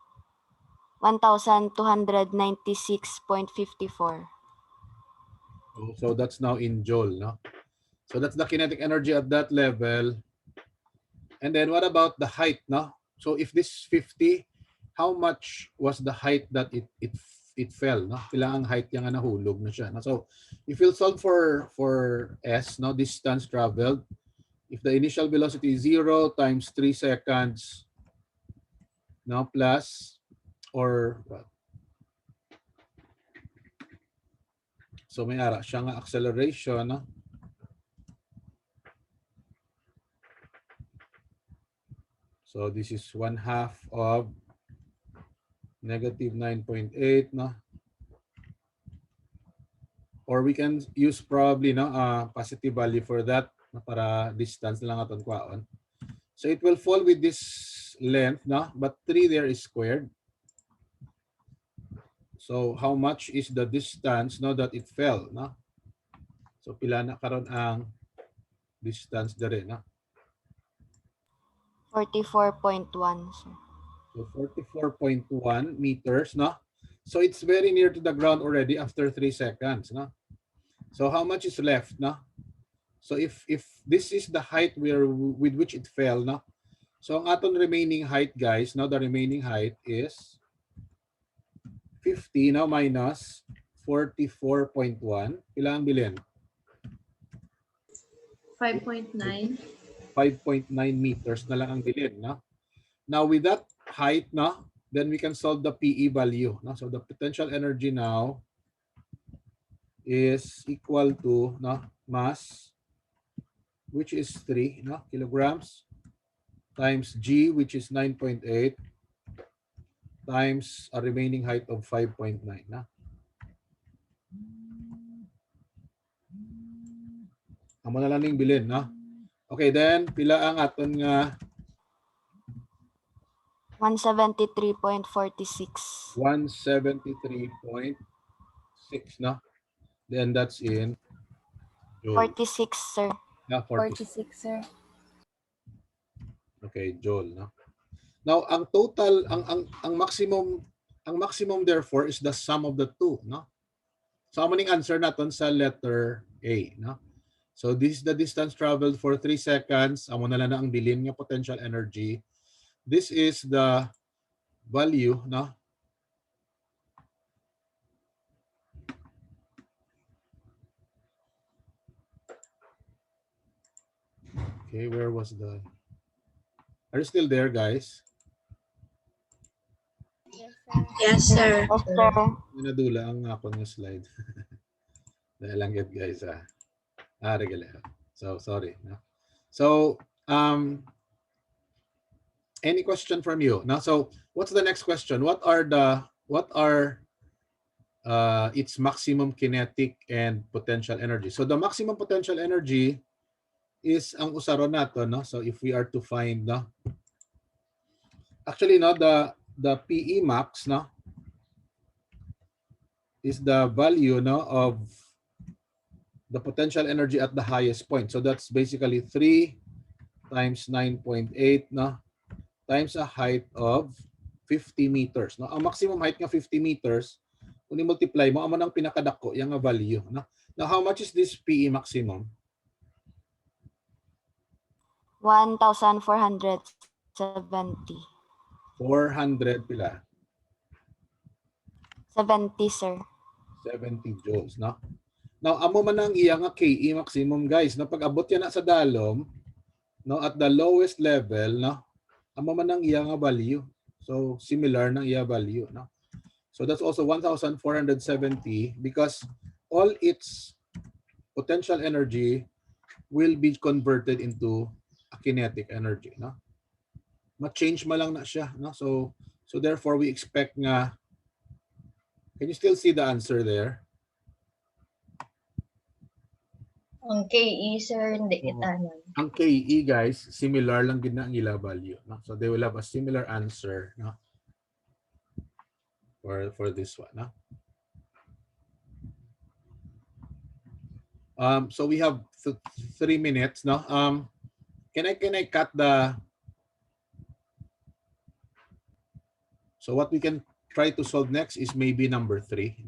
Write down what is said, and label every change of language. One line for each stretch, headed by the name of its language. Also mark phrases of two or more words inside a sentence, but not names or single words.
English: 1296.54. So that's now in joule. No? So that's the kinetic energy at that level. And then what about the height? No? So if this is 50, how much was the height that it fell? No?
Hiligaynon: Pila ang height niya nga nahulog na siya.
English: No? So if you'll solve for S, no, distance traveled, if the initial velocity is 0 times 3 seconds, no, plus or what?
Hiligaynon: So may ara siya nga acceleration, no?
English: So this is 1/2 of negative 9.8, no? Or we can use probably no positive value for that
Hiligaynon: para distance lang aton kwaon.
English: So it will fall with this length, no? But 3 there is squared. So how much is the distance, no, that it fell, no?
Hiligaynon: So pila na karon ang distance dere, no?
English: 44.1, sir. So 44.1 meters, no? So it's very near to the ground already after 3 seconds, no? So how much is left, no? So if this is the height with which it fell, no? So
Hiligaynon: ang aton
English: remaining height, guys, now the remaining height is 50 now minus 44.1.
Hiligaynon: Pila ang bilin?
English: 5.9.
Hiligaynon: 5.9 meters na lang ang bilin, no?
English: Now with that height, no, then we can solve the PE value, no? So the potential energy now is equal to, no, mass, which is 3, no, kilograms, times G, which is 9.8, times a remaining height of 5.9, no?
Hiligaynon: Amo na lang ning bilin, no? Okay, then pila ang aton nga
English: 173.46. 173.6, no? Then that's in joule. 46, sir. Yeah, 46, sir. Okay, joule, no? Now,
Hiligaynon: ang total, ang
English: maximum therefore is the sum of the two, no? So,
Hiligaynon: amo ning answer naton sa letter A, no?
English: So, this is the distance traveled for 3 seconds.
Hiligaynon: Amo na lang na ang bilin nga potential energy.
English: This is the value,
Hiligaynon: no?
English: Okay, where was the... Are you still there, guys? Yes, sir. Yes, sir.
Hiligaynon: Nadula ang ako ng slide.
Filipino: Dahil lang yun,
Hiligaynon: guys. Regala.
English: So, sorry. No? So, any question from you? Now, so what's the next question? What are its maximum kinetic and potential energy? So the maximum potential energy is
Hiligaynon: ang usaron nato,
English: no? So if we are to find, no? Actually, no, the PE max, no, is the value, no, of the potential energy at the highest point. So that's basically 3 times 9.8, no, times a height of 50 meters. No?
Hiligaynon: Ang maximum height nga 50 meters, kung i-multiply mo, amo nang pinakadako, yung value.
English: No? Now, how much is this PE maximum? 1,470.
Hiligaynon: 400 pila?
English: 70, sir. 70 joules. No?
Hiligaynon: Now, amo man ang iya nga KE maximum, guys. No? Pag abot yan na sa dalom, no,
English: at the lowest level,
Hiligaynon: no, amo man ang iya nga value. So, similar ng iya value. No?
English: So, that's also 1,470 because all its potential energy will be converted into a kinetic energy.
Hiligaynon: No? Ma-change ma lang na siya.
English: No? So therefore, we expect nga, can you still see the answer there?
Hiligaynon: Ang KE, sir, hindi Oo.
Filipino: kita nun.
Hiligaynon: Ang KE, guys, similar lang din na ang ila value.
English: No? So they will have a similar answer, no? For this one. No? So we have 3 minutes. No? Can I cut the... So what we can try to solve next is maybe number 3.